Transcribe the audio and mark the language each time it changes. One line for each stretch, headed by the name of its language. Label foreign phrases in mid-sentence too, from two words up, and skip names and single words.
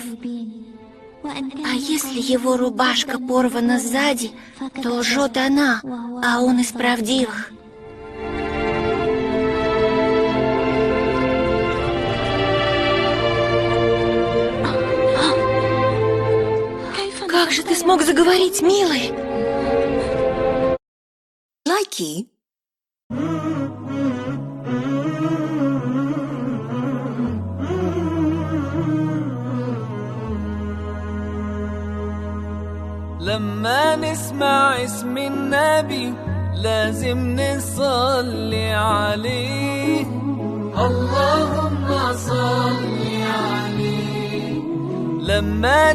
Russian: А если его рубашка порвана сзади, то лжет она, а он из правдивых. Как же ты смог заговорить, милый? Лайки.
Arabic: لما نسمع اسم النبي لازم نصلي عليه اللهم صل عليه لما